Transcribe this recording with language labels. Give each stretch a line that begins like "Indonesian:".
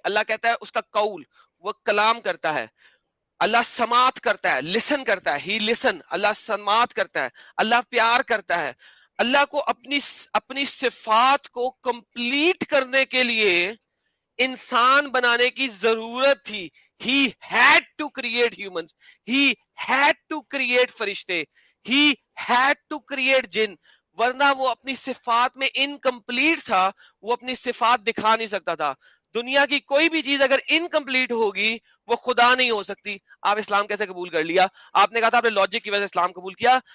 Hindi: अल्लाह कहता है उसका कौल, वो कलाम करता है, अल्लाह समात करता है, लिसन करता है, ही लिसन, अल्लाह समात करता है, अल्लाह प्यार करता है। अल्लाह को अपनी सिफात को कंप्लीट करने के लिए इंसान बनाने की जरूरत थी।
English: He had to create humans. He had to create फरिश्ते. He had to create
Hindi: जिन, वरना वो अपनी सिफात में इनकम्प्लीट था, वो अपनी सिफात दिखा नहीं सकता था। दुनिया की कोई भी चीज अगर इनकम्प्लीट होगी वो खुदा नहीं हो सकती। आप इस्लाम कैसे कबूल कर लिया? आपने कहा था आपने लॉजिक की वजह से इस्लाम कबूल किया।